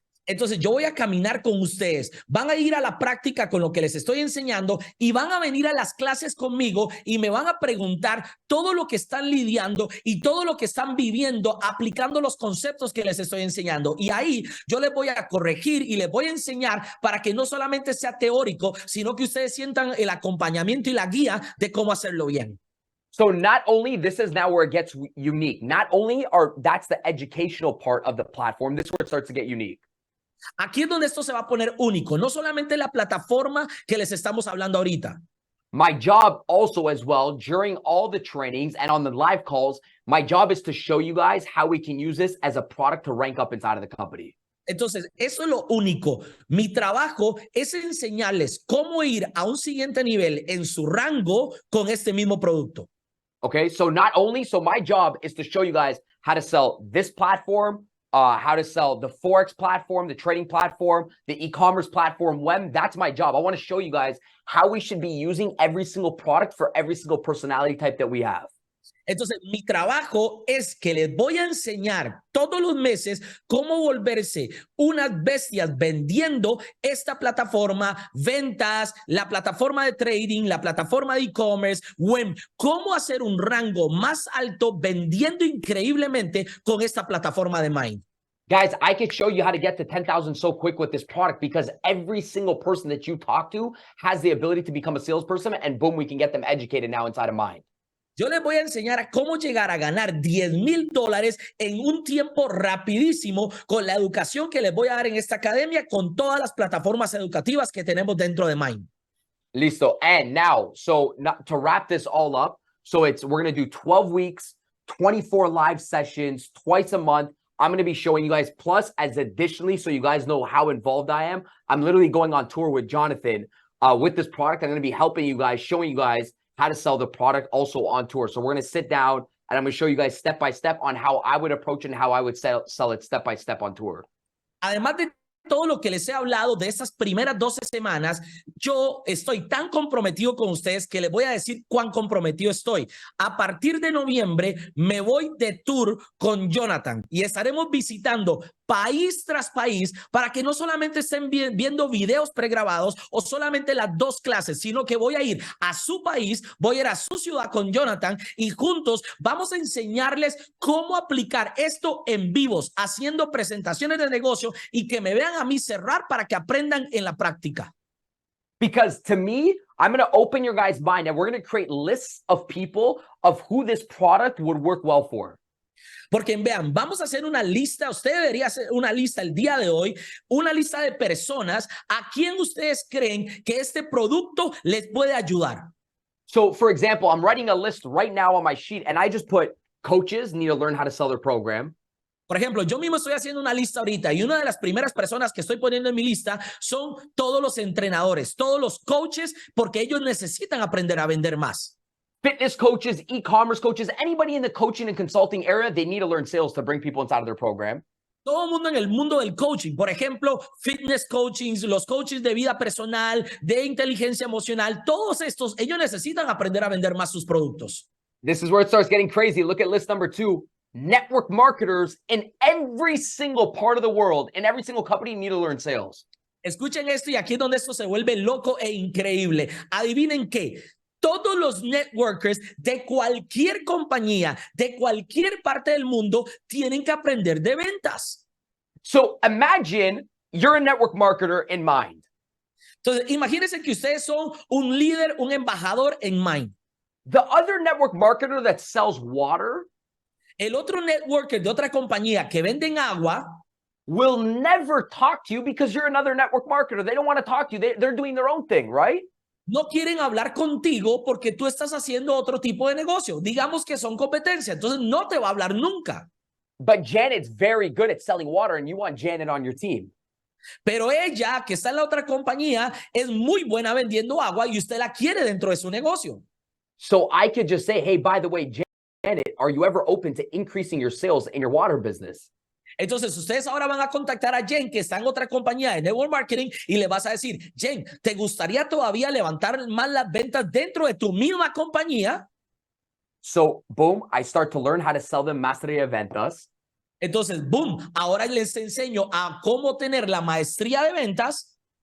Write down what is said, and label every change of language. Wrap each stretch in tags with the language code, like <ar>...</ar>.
<es>Entonces yo voy a caminar con ustedes, van a ir a la práctica con lo que les estoy enseñando y van a venir a las clases conmigo y me van a preguntar todo lo que están lidiando y todo lo que están viviendo aplicando los conceptos que les estoy enseñando. Y ahí yo les voy a corregir y les voy a enseñar para que no solamente sea teórico, sino que ustedes sientan el acompañamiento y la guía de cómo hacerlo bien.</es> <en>So not only, this is now where it gets unique. Not only that's the educational part of the platform. This is where it starts to get unique.</en> <es>Aquí es donde esto se va a poner único, no solamente la plataforma que les estamos hablando ahorita.</es> <en>My job also as well, during all the trainings and on the live calls, my job is to show you guys how we can use this as a product to rank up inside of the company.</en> <es>Entonces, eso es lo único. Mi trabajo es enseñarles cómo ir a un siguiente nivel en su rango con este mismo producto.</es> <en>Okay, so not only, so my job is to show you guys how to sell this platform, how to sell the Forex platform, the trading platform, the e-commerce platform, web. That's my job. I want to show you guys how we should be using every single product for every single personality type that we have.</en> <es>Entonces, mi trabajo es que les voy a enseñar todos los meses cómo volverse unas bestias vendiendo esta plataforma, ventas, la plataforma de trading, la plataforma de e-commerce, web, cómo hacer un rango más alto vendiendo increíblemente con esta plataforma de Mind.</es> <en>Guys, I could show you how to get to 10,000 so quick with this product because every single person that you talk to has the ability to become a salesperson and boom, we can get them educated now inside of Mind.</en> <es>Yo les voy a enseñar a cómo llegar a ganar $10,000 en un tiempo rapidísimo con la educación que les voy a dar en esta academia con todas las plataformas educativas que tenemos dentro de Mind. Listo.</es> <en>And now, so to wrap this all up, so we're going to do 12 weeks, 24 live sessions, twice a month. I'm going to be showing you guys, plus as additionally, so you guys know how involved I am, I'm literally going on tour with Jonathan with this product. I'm going to be helping you guys, showing you guys how to sell the product also on tour. So we're going to sit down and I'm going to show you guys step by step on how I would approach it and how I would sell it step by step on tour.</en> <es>Además de todo lo que les he hablado de estas primeras 12 semanas, yo estoy tan comprometido con ustedes que les voy a decir cuán comprometido estoy. A partir de noviembre me voy de tour con Jonathan y estaremos visitando país tras país para que no solamente estén viendo videos pregrabados o solamente las 2 clases, sino que voy a ir a su país, voy a ir a su ciudad con Jonathan y juntos vamos a enseñarles cómo aplicar esto en vivos, haciendo presentaciones de negocio y que me vean a mí cerrar para que aprendan en la práctica.</es> <en>Because to me, I'm going to open your guys' mind and we're going to create lists of people of who this product would work well for.</en> <es>Porque vean, vamos a hacer una lista, usted debería hacer una lista el día de hoy, una lista de personas a quien ustedes creen que este producto les puede ayudar.</es> <en>So for example, I'm writing a list right now on my sheet and I just put coaches need to learn how to sell their program.</en> <es>Por ejemplo, yo mismo estoy haciendo una lista ahorita y una de las primeras personas que estoy poniendo en mi lista son todos los entrenadores, todos los coaches, porque ellos necesitan aprender a vender más.</es> <en>Fitness coaches, e-commerce coaches, anybody in the coaching and consulting area, they need to learn sales to bring people inside of their program.</en> <es>Todo el mundo en el mundo del coaching, por ejemplo, fitness coachings, los coaches de vida personal, de inteligencia emocional, todos estos, ellos necesitan aprender a vender más sus productos.</es> <en>This is where it starts getting crazy. Look at list number 2. Network marketers in every single part of the world, in every single company need to learn sales.</en> <es>Escuchen esto y aquí es donde esto se vuelve loco e increíble. Adivinen qué. Todos los networkers de cualquier compañía, de cualquier parte del mundo, tienen que aprender de ventas.</es> <en>So imagine you're a network marketer in Mind.</en> <es>Entonces, imagínense que ustedes son un líder, un embajador en Mind.</es> <en>The other network marketer that sells water</en> <es>El otro networker de otra compañía que venden agua</es> <en>will never talk to you because you're another network marketer. They don't want to talk to you. They're doing their own thing, right?</en> <es>no quieren hablar contigo porque tú estás haciendo otro tipo de negocio. Digamos que son competencia, entonces no te va a hablar nunca.</es> <en>But Janet's very good at selling water and you want Janet on your team.</en> <es>Pero ella, que está en la otra compañía, es muy buena vendiendo agua y usted la quiere dentro de su negocio.</es> <en>So I could just say, hey, by the way, Janet, are you ever open to increasing your sales in your water business?</en> <es>Entonces, ustedes ahora van a contactar a Jen, que está en otra compañía de network marketing, y le vas a decir, Jen, ¿te gustaría todavía levantar más las ventas dentro de tu misma compañía?</es> <en>So, boom, I start to learn how to sell them Maestría de Ventas.</en> <es>Entonces, boom, ahora les enseño a cómo tener la maestría de ventas.</es>